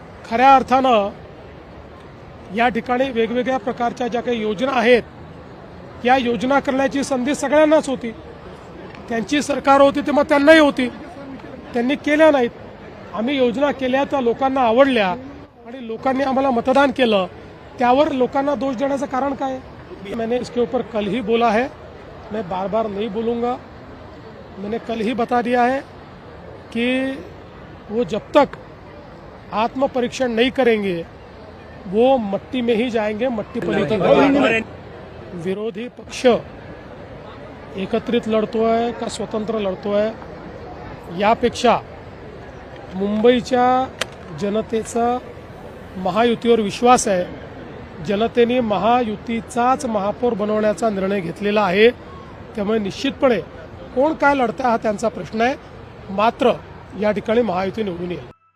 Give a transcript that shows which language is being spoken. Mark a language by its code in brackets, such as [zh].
[mr] खऱ्या अर्थानं या ठिकाणी वेगवेगळ्या प्रकारच्या ज्या काही योजना आहेत या योजना करण्याची संधी सगळ्यांनाच होती। त्यांची सरकार होती तेव्हा त्यांनाही होती, त्यांनी केल्या नाहीत। आम्ही योजना केल्या त्या लोकांना आवडल्या आणि लोकांनी आम्हाला मतदान केलं, त्यावर लोकांना दोष देण्याचं कारण काय? [hi] मैंने इसके ऊपर कल ही बोला है, मैं बार बार नहीं बोलूँगा। मैंने कल ही बता दिया है कि वो जब तक आत्मपरीक्षण नहीं करेंगे वो मट्टी में ही जाएंगे, मट्टी पलीत। [mr] विरोधी पक्ष एकत्रित लढतोय का स्वतंत्र लढतोय यापेक्षा मुंबईच्या जनतेचा महायुतीवर विश्वास आहे। जनतेने महायुतीचाच महापौर बनवण्याचा निर्णय घेतलेला आहे, त्यामुळे निश्चितपणे कोण काय लढतं हा त्यांचा प्रश्न आहे। मात्र या ठिकाणी महायुती निवडून येईल।